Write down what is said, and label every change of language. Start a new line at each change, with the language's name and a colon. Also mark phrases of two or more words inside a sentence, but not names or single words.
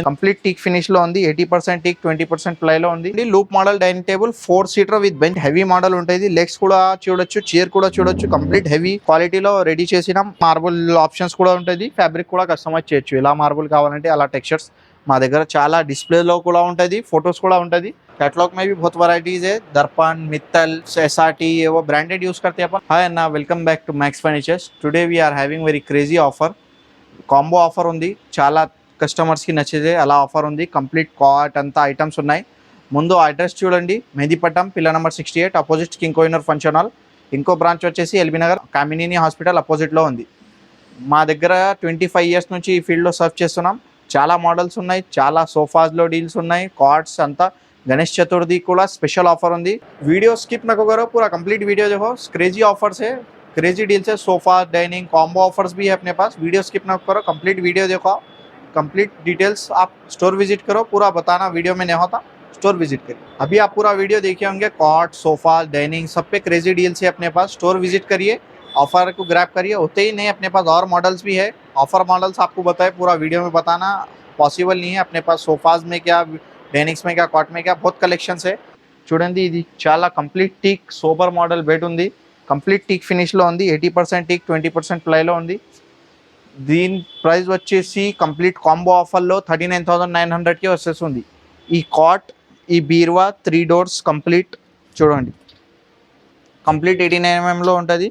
English: complete teak finish
Telugu: లో ఉంది, 80% టీక్, 20% ప్లై లో ఉంది.
English: loop model dining table 4 seater with bench, heavy model ఉంటుంది.
Telugu: లెగ్స్ కూడా చూడొచ్చు, చైర్ కూడా చూడొచ్చు,
English: complete heavy quality
Telugu: రెడీ చేసినాం.
English: marble options
Telugu: కూడా ఉంటుంది, ఫ్యాబ్రిక్ కూడా కస్టమైజ్ చేయొచ్చు, ఎలా మార్బుల్ కావాలంటే అలా టెక్స్చర్స్ మా దగ్గర చాలా డిస్ప్లేలో కూడా ఉంటుంది, ఫొటోస్ కూడా ఉంటుంది.
Hindi: कैटलॉग में भी बहुत वैरायटीज है, दर्पण, मित्तल, एसआरटी, ये वो
English: branded use
Hindi: करते हैं अपन.
English: हाय अन्ना, welcome back to Max Furnitures. today we are having very crazy offer. combo offer
Telugu: ఉంది, చాలా కస్టమర్స్కి నచ్చేదే అలా ఆఫర్ ఉంది.
English: complete cot
Telugu: అంతా ఐటమ్స్ ఉన్నాయి. ముందు అడ్రస్ చూడండి, మెహదీపట్నం,
English: pillar number
Telugu: 68, అపోజిట్ కింగ్ కోహినూర్ ఫంక్షన్ హాల్. ఇంకో బ్రాంచ్ వచ్చేసి ఎల్బీ నగర్ కామినీని హాస్పిటల్ అపోజిట్లో ఉంది. మా దగ్గర 25 ఇయర్స్ నుంచి ఈ ఫీల్డ్లో సర్వ్ చేస్తున్నాం. చాలా మోడల్స్ ఉన్నాయి, చాలా సోఫాస్లో డీల్స్ ఉన్నాయి, కార్డ్స్ అంతా. गणेश चतुर्थी కూడా
English: special offer
Telugu: ఉంది.
English: video skip
Hindi: न करो, पूरा
English: complete video
Hindi: देखो.
English: crazy offers
Hindi: है,
English: crazy deals
Hindi: है, सोफा, डाइनिंग,
English: combo offers
Hindi: भी है अपने पास.
English: video skip
Hindi: न करो,
English: complete video
Hindi: देखो,
English: complete details.
Hindi: आप
English: store visit
Hindi: करो, पूरा बताना वीडियो में नहीं होता,
English: store visit
Hindi: करिए. अभी आप पूरा वीडियो देखे होंगे, कॉट, सोफा, डाइनिंग सब पे
English: crazy deals
Hindi: है अपने पास.
English: store visit
Hindi: करिए, ऑफर को ग्रैब करिए. होते ही नहीं, अपने पास और मॉडल्स भी है.
English: offer models
Hindi: आपको बताए, पूरा वीडियो में बताना पॉसिबल नहीं है. अपने पास सोफाज में क्या, డైనింగ్స్ में क्या, कॉट में क्या, बहुत कलेक्शన్స్ है.
Telugu: చూడండి, ఇది చాలా
English: complete teak sober model bed
Telugu: ఉంది,
English: complete teak finish
Telugu: ఉంది, 80% టీక్, 20% ప్లైలో ఉంది. దీని ప్రైస్ వచ్చేసి
English: complete combo offer
Telugu: 39,900కి వచ్చేస్తుంది. ఈ కాట్, ఈ బీరువా 3
English: doors complete
Telugu: చూడండి, కంప్లీట్ 89mm ఉంటుంది.